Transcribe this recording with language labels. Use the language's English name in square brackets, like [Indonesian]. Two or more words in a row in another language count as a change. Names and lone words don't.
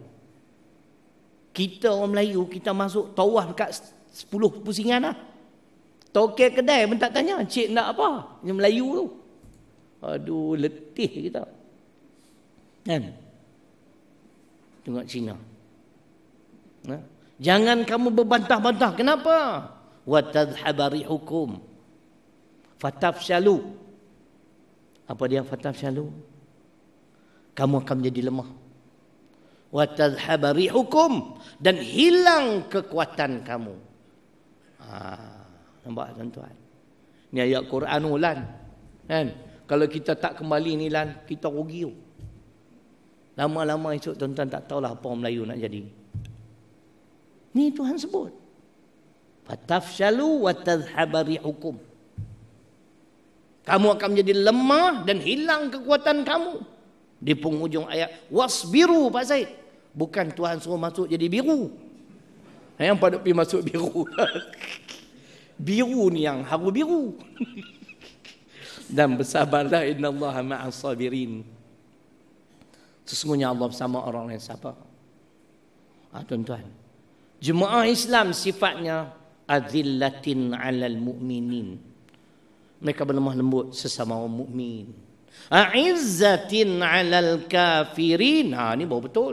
[Malay] Kita orang Melayu, kita masuk tawaf dekat 10 pusingan lah. Tokek kedai pun tak tanya, cik nak apa? Yang Melayu tu. Aduh, letih kita. Kan? Tengok Cina. Jangan kamu berbantah-bantah. Kenapa? [Arabic] وتذهب ريحكم فتفشلوا. [Malay] Apa dia fatafshalu? Kamu akan menjadi lemah. [Arabic] وتذهب ريحكم, [Malay] dan hilang kekuatan kamu. Nampak tuan-tuan? Ni ayat Quran ulan. Kan? Kalau kita tak kembali ni lan, kita rugi. Lama-lama esok tuan-tuan tak tahulah apa orang Melayu nak jadi. Ni Tuhan sebut. [Arabic] فتفشلوا وتذهب ريحكم. [Malay] Kamu akan menjadi lemah dan hilang kekuatan kamu. Di penghujung ayat, wasbiru Pak Said. Bukan Tuhan suruh masuk jadi biru. Yang pada pergi masuk biru. Biru ni yang haru biru. Dan bersabarlah, [Arabic] إن الله مع الصابرين. [Malay] Sesungguhnya Allah bersama orang yang sabar. Tuan-tuan, jemaah Islam sifatnya [Arabic] أذلة على المؤمنين. [Malay] Mereka berlemah lembut sesama orang mukmin. [Arabic] أعزة على الكافرين. [Malay] Ni baru betul.